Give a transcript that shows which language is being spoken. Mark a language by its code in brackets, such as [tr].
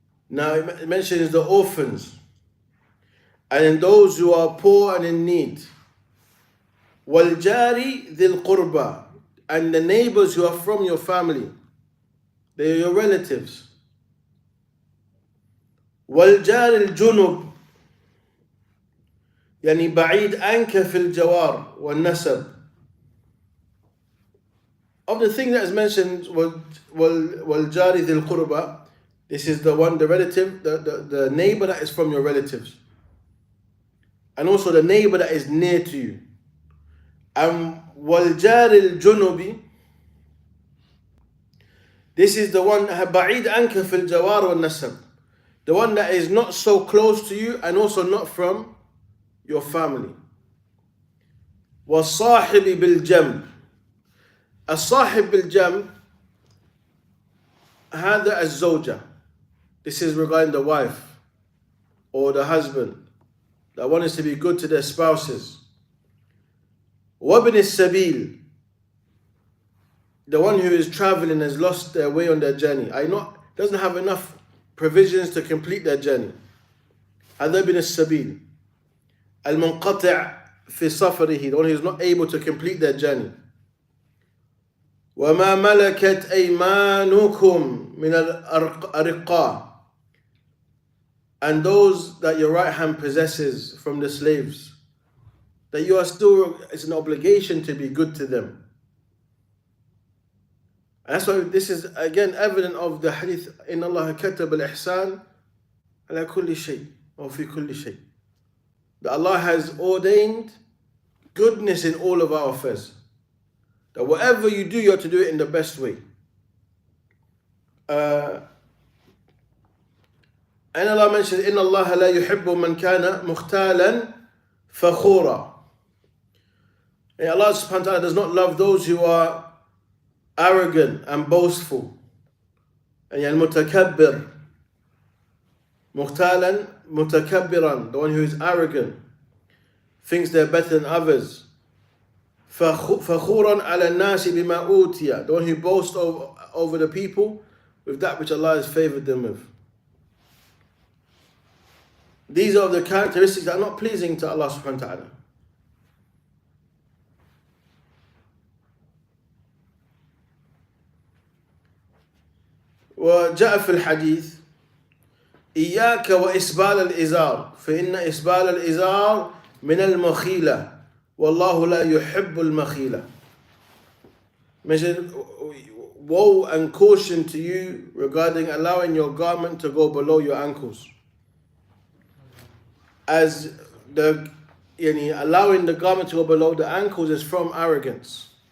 [en] Now it mentions the orphans and in those who are poor and in need. [ar] وَالْجَارِ ذِي الْقُرْبَى, [en] and the neighbors who are from your family. They are your relatives. [ar] وَالْجَارِ الْجُنُبِ, يعني بعيد عنك في الجوار والنسب. [en] Of the thing that is mentioned, [ar] وَالْجَارِ ذِي الْقُرْبَى, [en] this is the one, the relative, the neighbor that is from your relatives. And also the neighbor that is near to you. And [ar] وَالْجَارِ الْجُنُبِ, [en] this is the one [ar] بعيد عنك في الجوار والنسب, [en] the one that is not so close to you and also not from your family. [ar] وَالصَّاحِبِ بِالْجَنْبِ. الصاحب بالجنب, هذا الزوجة. [en] This is regarding the wife or the husband that wants to be good to their spouses. [ar] وَابْنِ السَّبِيلِ, [en] the one who is traveling has lost their way on their journey. Doesn't have enough provisions to complete their journey. [ar] هذا ابن السبيل. المنقطع في سفره, [en] the one who is not able to complete their journey. [ar] وَمَا مَلَكَتْ أَيْمَانُكُمْ مِنَ الْأَرِقَّى, [en] and those that your right hand possesses from the slaves, that you are still, it's an obligation to be good to them. And that's why this is again evident of the hadith, [ar] إِنَّ اللَّهَ كَتَبَ الْإِحْسَانَ عَلَى كُلِّ شَيْءٍ أو في كل شيء. [en] That Allah has ordained goodness in all of our affairs. That whatever you do, you have to do it in the best way. And Allah mentioned, [ar] إِنَّ اللَّهَ لَا يُحِبُّ مَنْ كَانَ مُخْتَالًا فَخُورًا. [en] And Allah subhanahu wa ta'ala does not love those who are arrogant and boastful. And [ar] المتكبر, مختالا متكبرا, [en] the one who is arrogant, thinks they're better than others. [ar] فخورا على الناس بما أوتي, [en] the one who boasts over the people with that which Allah has favored them with. These are the characteristics that are not pleasing to Allah subhanahu wa ta'ala. [ar] وجاء في الحديث إياك وإسبال الإزار فإن إسبال الإزار من المخيلة والله لا يحب المخيلة. [en] Mention, woe and caution to you regarding allowing your garment to go below your ankles. As allowing the garment to go below the ankles is from arrogance.